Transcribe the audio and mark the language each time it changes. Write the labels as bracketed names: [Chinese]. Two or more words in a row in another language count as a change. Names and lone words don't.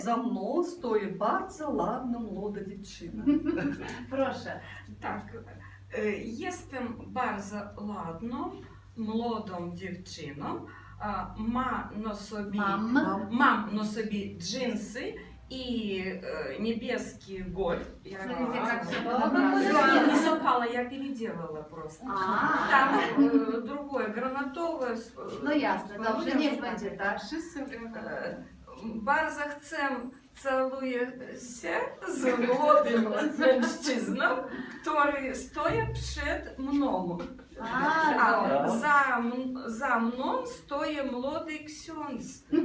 [Polish] Za mną stoi bardzo ładna młoda dziewczyna. Proszę. Tak, jestem bardzo ładną, młodą dziewczyną. Mam na sobie dżinsy i niebieski golf. [Russian] Я не совпало, я переделала просто. Там другое, гранатовое. [Polish] No jasne, dobrze, niech będzie tak. Bardzo chcę Целує się z młodym mężczyzną, który stoi przed mną. Za mną stoi młody ksiądz.